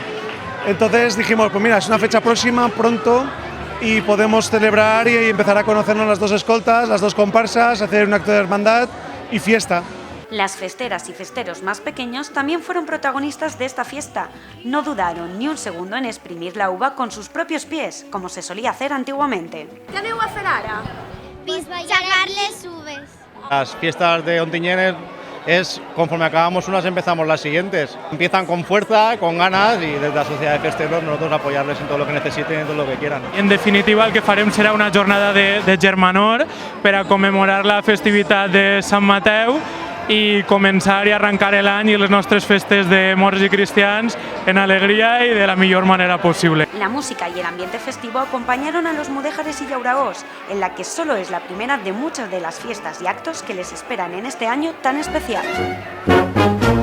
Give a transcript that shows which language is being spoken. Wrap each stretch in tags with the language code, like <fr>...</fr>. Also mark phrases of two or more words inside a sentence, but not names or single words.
<es>Entonces dijimos, pues mira, es una fecha próxima, pronto, y podemos celebrar y empezar a conocernos las dos escoltas, las dos comparsas, hacer un acto de hermandad y fiesta. Las festeras y festeros más pequeños también fueron protagonistas de esta fiesta. No dudaron ni un segundo en exprimir la uva con sus propios pies, como se solía hacer antiguamente.</es> <ca>¿Qué aneu a fer ara? Sacar les uves.</ca> <es>Las fiestas de Ontinyent es, conforme acabamos unas, empezamos las siguientes. Empiezan con fuerza, con ganas, y desde la Sociedad de Festeros nosotros apoyarles en todo lo que necesiten, en todo lo que quieran.</es> <ca>En definitiva, el que farem serà una jornada de germanor per a commemorar la festivitat de Sant Mateu i començar i arrencar l'any i les nostres festes de morts i cristians en alegria i de la millor manera possible.</ca> <es>La música y el ambiente festivo acompañaron a los Mudéjares y Llaura 2, en la que solo es la primera de muchas de las fiestas y actos que les esperan en este año tan especial.</es>